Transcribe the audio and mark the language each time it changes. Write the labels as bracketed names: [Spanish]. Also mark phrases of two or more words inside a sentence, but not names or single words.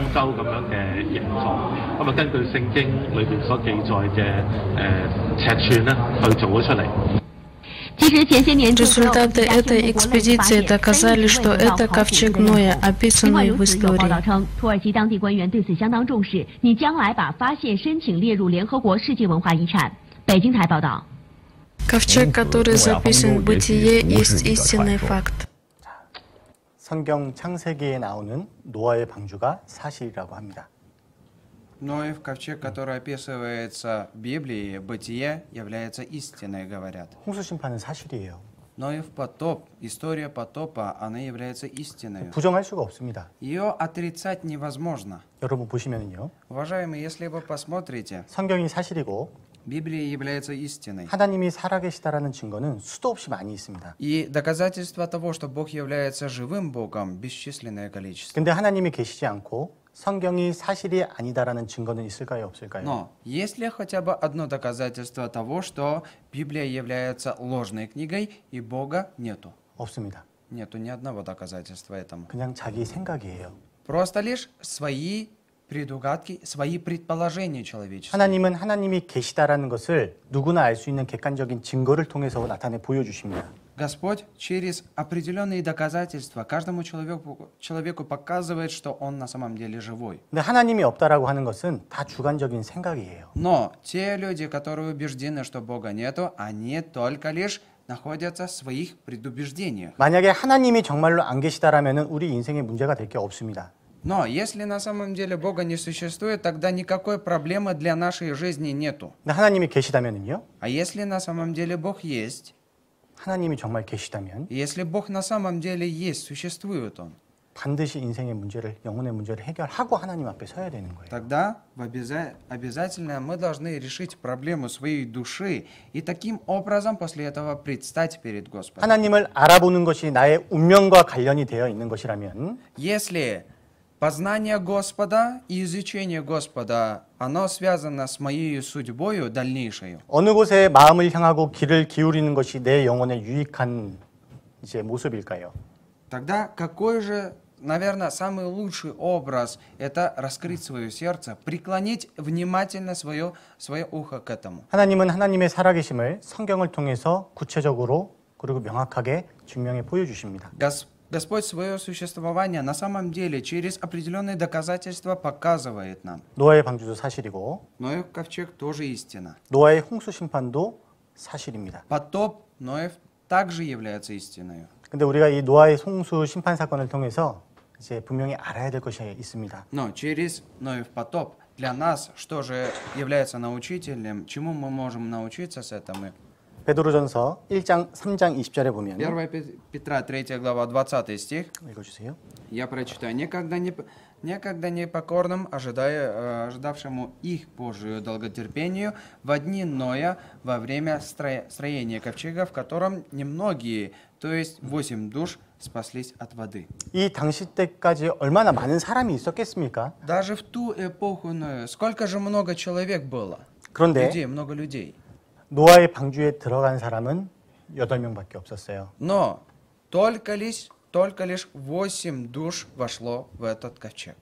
[Russian] Результаты этой экспедиции доказали, что это ковчег Ноя, описанный в истории. Ковчег, который записан в Бытие, есть истинный факт. [Korean] 성경 창세기에 나오는 노아의 방주가 사실이라고 합니다. [Russian] Ноев ковчег, который описывается в Библии, Бытие, является истиной, говорят. [Korean] 홍수 심판은 사실이에요. [Russian] Ноев потоп, история потопа, она является истиной. [Korean] 부정할 수가 없습니다. [Russian] Ее отрицать невозможно. [Korean] 여러분 보시면은요. [Russian] Уважаемые, если вы посмотрите, [Korean] 성경이 사실이고 [Russian] Библия является истиной. [Korean] 하나님이 살아계시다라는 증거는 수도 없이 많이 있습니다. [Russian] И доказательства того, что Бог является живым Богом, бесчисленное количество. [Korean] 근데 하나님이 계시지 않고 성경이 사실이 아니다라는 증거는 있을까요, 없을까요? [Russian] Но есть ли хотя бы одно доказательство того, что Библия является ложной книгой и Бога нету? [Korean] 없습니다. [Russian] Нету ни одного доказательства этому. [Korean] 그냥 자기 생각이에요. [Russian] Просто лишь свои предугадки, свои предположения человеческие. [Korean] 하나님은 하나님이 계시다라는 것을 누구나 알 수 있는 객관적인 증거를 통해서 나타내 보여주십니다. [Russian] Господь через определенные доказательства каждому человеку показывает, что он на самом деле живой. [Korean] 근데 하나님이 없다라고 하는 것은 다 주관적인 생각이에요. [Russian] Но те люди, которые убеждены, что Бога нету, они только лишь находятся в своих предубеждениях. [Korean] 만약에 하나님이 정말로 안 계시다라면은 우리 인생에 문제가 될 게 없습니다. [Russian] Но если на самом деле Бога не существует, тогда никакой проблемы для нашей жизни нету. [Korean] 근데 하나님이 계시다면은요? [Russian] А если на самом деле Бог есть, [Korean] 하나님이 정말 계시다면 [Russian] если Бог на самом деле есть, существует Он, [Korean] 반드시 인생의 문제를, 영혼의 문제를 해결하고 하나님 앞에 서야 되는 거예요. [Russian] тогда обязательно мы должны решить проблему своей души и таким образом после этого предстать перед Господом. [Korean] 하나님을 알아보는 것이 나의 운명과 관련이 되어 있는 것이라면 [Russian] Если познание Господа и изучение Господа, оно связано с моей судьбой дальнейшей, [Korean] 어느 곳에 마음을 향하고 귀를 기울이는 것이 내 영혼에 유익한 이제 모습일까요? [Russian] тогда какой же, наверное, самый лучший образ – это раскрыть свое сердце, преклонить внимательно свое ухо к этому. [Korean] 하나님은 하나님의 살아계심을 성경을 통해서 구체적으로 그리고 명확하게 증명해 보여주십니다. [Russian] Господь свое существование на самом деле через определенные доказательства показывает нам. [Korean] 노아의 방주도 사실이고 [Russian] Ноев ковчег тоже истина. [Korean] 노아의 홍수 심판도 사실입니다. [Russian] Потоп Ноев также является истиной. [Korean] 근데 우리가 이 노아의 홍수 심판 사건을 통해서 이제 분명히 알아야 될 것이 있습니다. [Russian] Но через Ноев потоп для нас что же является научителем, чему мы можем научиться с этому? [Korean] 베드로전서 1장 3장 20절에 보면 [Russian] 1 Петра 3 глава 20 стих. [Korean] 읽어주세요. [Russian] Я прочитаю. Некогда непокорным, ожидавшему их Божию долготерпению, в дни Ноя, во время строения ковчега, в котором немногие, то есть 8 душ, спаслись от воды. [Korean] 이 당시 때까지 얼마나 많은 사람이 있었겠습니까? [Russian] Даже в ту эпоху Ноя, сколько же много человек было? [Korean] 그런데 [Russian] Людей, много людей. [Korean] 노아의 방주에 들어간 사람은 8명밖에 없었어요. [Russian] Но только лишь 8 душ вошло в этот ковчег.